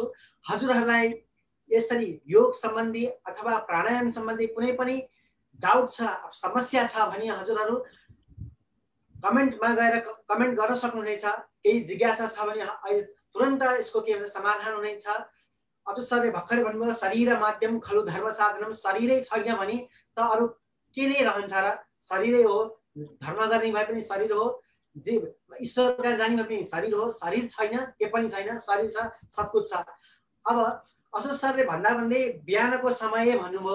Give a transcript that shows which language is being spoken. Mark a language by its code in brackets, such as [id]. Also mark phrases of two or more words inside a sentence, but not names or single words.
[ne] हजुरहरूलाई यसरी योग सम्बन्धी अथवा प्राणायाम सम्बन्धी कुनै पनि डाउट छ, समस्या छ भने हजुरहरू कमेन्टमा गएर कमेन्ट गर्न सक्नुहुनेछ। केही जिज्ञासा छ भने अहिले तुरन्त यसको के भन्छ समाधान हुनेछ। अच्युत सरले भर्खरै भन्नुभयो [sa] शरीर माध्यम खलु धर्म साधनम, [ne] शरीरै छैन भने त अरू के नै रहन्छ र? शरीरै हो, धर्म गर्ने भए पनि शरीर हो, जे ईश्वर कहाँ जाने भए पनि शरीर हो। शरीर छैन के पनि छैन, शरीर छ, [hi] सब कुछ [ne] छ। अब अच्युत सरले भन्दै बिहानको समय भन्नुभयो।